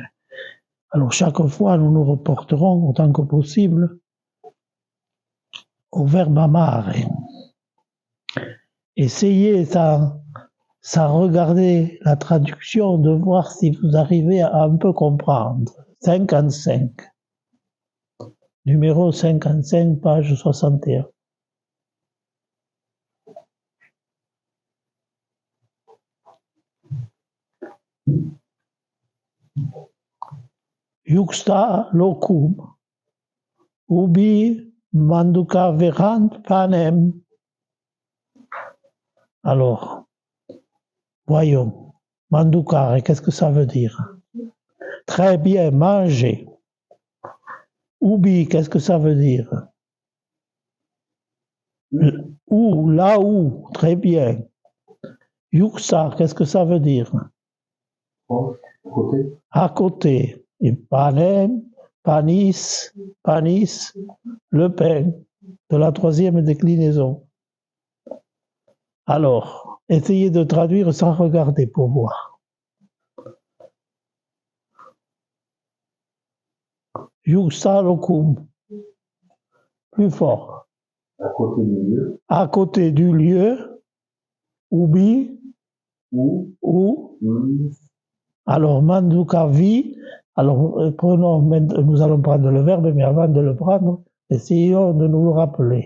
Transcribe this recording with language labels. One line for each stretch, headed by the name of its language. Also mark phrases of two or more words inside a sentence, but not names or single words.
French: Alors, chaque fois, nous nous reporterons autant que possible au verbe amare. Essayez, sans regarder la traduction, de voir si vous arrivez à un peu comprendre. 55. Numéro 55, page 61.
Latin: Juxta locum, ubi manduca verant panem.
French: Alors, voyons, manducare, qu'est-ce que ça veut dire? Très bien, manger. Ubi, qu'est-ce que ça veut dire? Où, là où, très bien. Juxta, qu'est-ce que ça veut dire? À côté. À côté. Et panem, panis, panis, le pain, de la troisième déclinaison. Alors, essayez de traduire sans regarder pour voir.
Latin: Juxta locum.
French: Plus fort. À côté du lieu. À côté du lieu. Ubi. Où. Alors,
Latin: manduca vi.
French: Alors, nous allons prendre le verbe, mais avant de le prendre, essayons de nous le rappeler.